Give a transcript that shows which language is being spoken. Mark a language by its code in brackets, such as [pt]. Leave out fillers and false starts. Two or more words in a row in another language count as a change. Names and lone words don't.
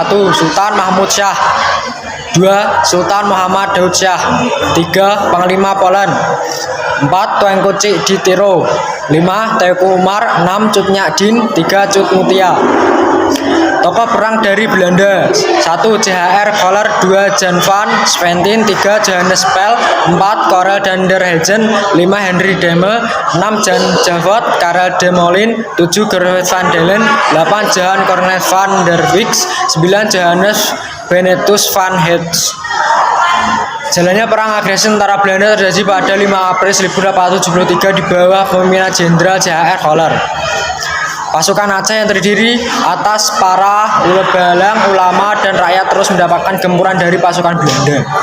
[id] Sultan Mahmud Shah. 2. Sultan Muhammad Daud Shah. 3. Panglima Polen. 4. Tuanku Cik Ditiro. 5. Teuku Umar. 6. Cut Nyadin. 3. Cut Mutia. Tokoh perang dari Belanda: 1. CHR Koller. 2. Jan van Spentin. 3. Johannes Pel. 4. Karel van der Helgen. 5. Henry Deme. 6. Jan Javot Karel de Molin. 7. Gerrit van Dalen. 8. Johan Cornet van der Wicks. 9. Johannes Benetus van Heets. Jalannya perang agresi tentara Belanda terjadi pada 5 April 1873 di bawah pemimpinan Jenderal CHR Koller. Pasukan Aceh yang terdiri atas para ulebalang, ulama, dan rakyat terus mendapatkan gempuran dari pasukan Belanda.